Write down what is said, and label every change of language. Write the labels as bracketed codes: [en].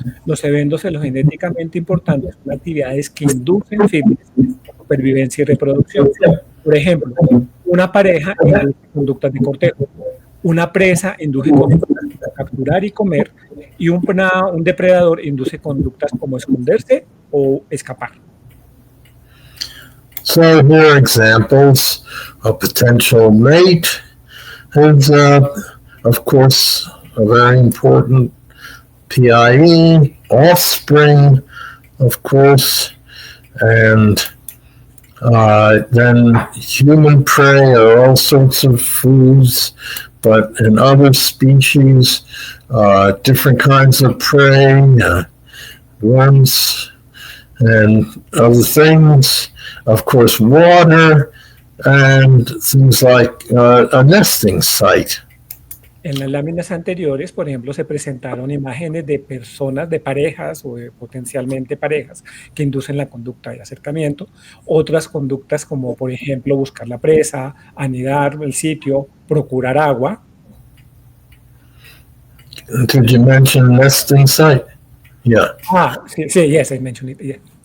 [es] Los eventos genéticamente importantes son actividades que inducen fitness, supervivencia y reproducción. Por ejemplo, una pareja induce conductas de cortejo, una presa induce conductas de capturar y comer, y un depredador induce conductas como esconderse o escapar. [en] So here are examples. A potential mate is, of course, a very important PIE, offspring, of course, and then human prey are all sorts of foods, but in other species, different kinds of prey, worms, and other things. Of course, water, and things like a nesting site. [es] En las láminas anteriores, por ejemplo, se presentaron imágenes de personas, de parejas o de potencialmente parejas que inducen la conducta de acercamiento. Otras conductas como, por ejemplo, buscar la presa, anidar el sitio, procurar agua. [en] Did you mention nesting site? Yeah. Sí, yes, I mentioned it, yeah.